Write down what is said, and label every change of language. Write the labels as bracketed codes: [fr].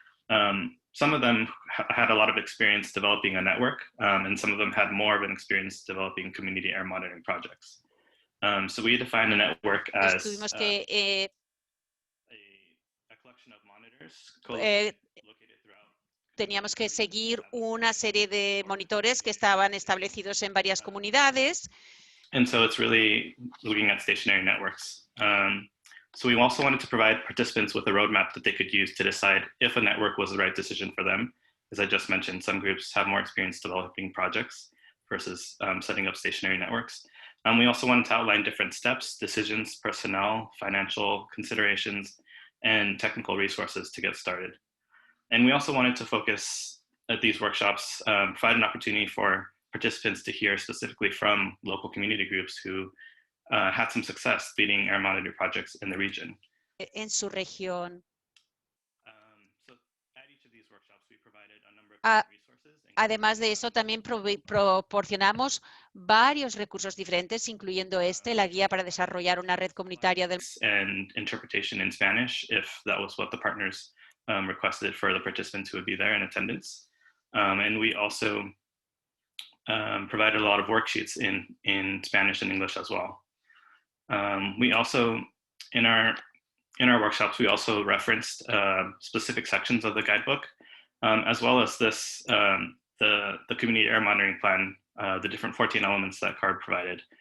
[en] Some of them had a lot of experience developing a network, and some of them had more of an experience developing community air monitoring projects. So we defined a network as a collection of monitors located throughout. [es] Teníamos que seguir una serie de monitores que estaban establecidos en varias comunidades. [en] And so it's really looking at stationary networks. So we also wanted to provide participants with a roadmap that they could use to decide if a network was the right decision for them. As I just mentioned, some groups have more experience developing projects versus setting up stationary networks. We also wanted to outline different steps, decisions, personnel, financial considerations, and technical resources to get started. And we also wanted to focus at these workshops, provide an opportunity for participants to hear specifically from local community groups who had some success leading air monitor projects in the region. [es] En su región. [en] So at each of these workshops, we provided a number of resources. [es] Además de eso, también proporcionamos varios recursos diferentes, incluyendo la guía para desarrollar una red comunitaria del [en] and interpretation in Spanish, if that was what the partners requested for the participants who would be there in attendance. And we also provided a lot of worksheets in Spanish and English as well. We also, in our workshops, we also referenced specific sections of the guidebook, as well as this, the community air monitoring plan, the different 14 elements that CARB provided.